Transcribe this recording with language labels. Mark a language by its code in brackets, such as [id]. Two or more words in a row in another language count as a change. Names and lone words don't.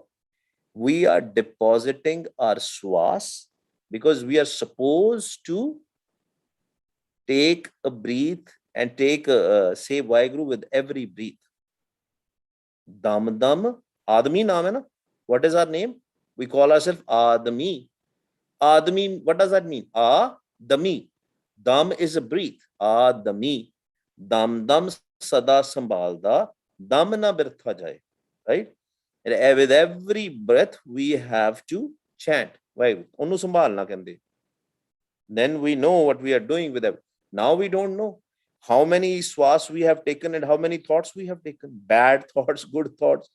[en] We are depositing our swas, because we are supposed to take a breath and take say Vaheguru with every breath. [pa] ਦਮ, ਆਦਮੀ ਨਾਮ ਹੈ ਨਾ? [en] What is our name? We call ourselves Adami. Adami, what does that mean? Adami. Dam is a breath. Adami. [pa] ਦਮ ਸਦਾ ਸੰਭਾਲਦਾ, ਦਮ ਨਾ ਬਿਰਥਾ ਜਾਏ. [en] Right? And with every breath, we have to chant Vaheguru. [pa] ਓਹਨੂੰ ਸੰਭਾਲਣਾ ਕਹਿੰਦੇ. [en] Then we know what we are doing with it. Now we don't know how many swas we have taken and how many thoughts we have taken. Bad thoughts, good thoughts.